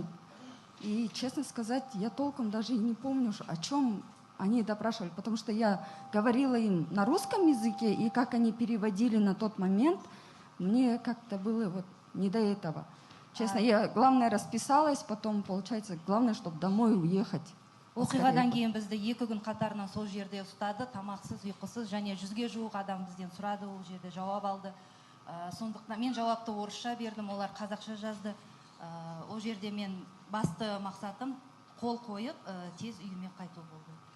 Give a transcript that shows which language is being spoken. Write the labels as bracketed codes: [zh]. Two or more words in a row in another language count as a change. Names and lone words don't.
[ru] И, честно сказать, я толком даже и не помню, о чем они допрашивали, потому что я говорила им на русском языке, и как они переводили на тот момент, мне как-то было вот не до этого. Честно, я, главное, расписалась, потом, получается, главное, чтобы домой уехать. [kk] Оқиғадан кейін бізді 2 күн қатарынан сол жерде ұстады, тамақсыз, ұйқысыз, және 100-ге жуық адам бізден сұрады, ол жерде жауап алды. Сондықтан мен жауапты орысша бердім, олар қазақша жазды. Ол жерде мен басты мақсатым қол қойып, тез үйіме қайту болды.